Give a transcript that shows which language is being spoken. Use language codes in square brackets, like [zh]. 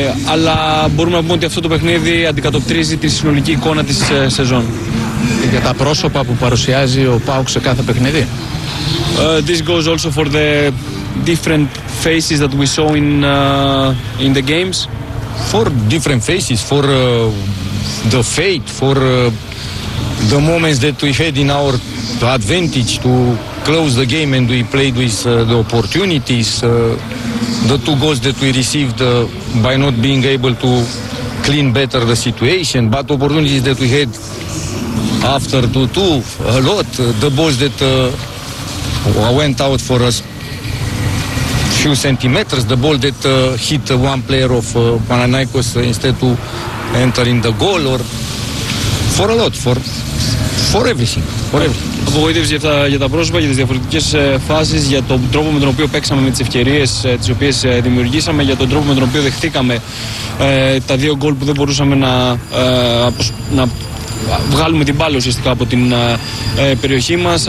[el] Αλλά μπορούμε να πούμε ότι αυτό το παιχνίδι αντικατοπτρίζει τη συνολική εικόνα της σεζόν. Για τα πρόσωπα που παρουσιάζει ο ΠΑΟΚ σε κάθε παιχνίδι. [en] This goes also for the different faces that we saw in the games. For different faces, for the fate, for the moments that we had in our advantage to close the game and we played with the opportunities, the two goals that we received by not being able to clean better the situation, but opportunities that we had after 2-2, a lot, the balls that went out for us few centimeters, the ball that hit one player of Panathinaikos instead to enter in the goal, or for a lot, for everything. [el] Απογοήτευση για τα πρόσωπα, για τις διαφορετικές φάσεις, για τον τρόπο με τον οποίο παίξαμε με τις ευκαιρίες τις οποίες δημιουργήσαμε, για τον τρόπο με τον οποίο δεχτήκαμε τα δύο γκολ που δεν μπορούσαμε να βγάλουμε την μπάλα ουσιαστικά από την περιοχή μας.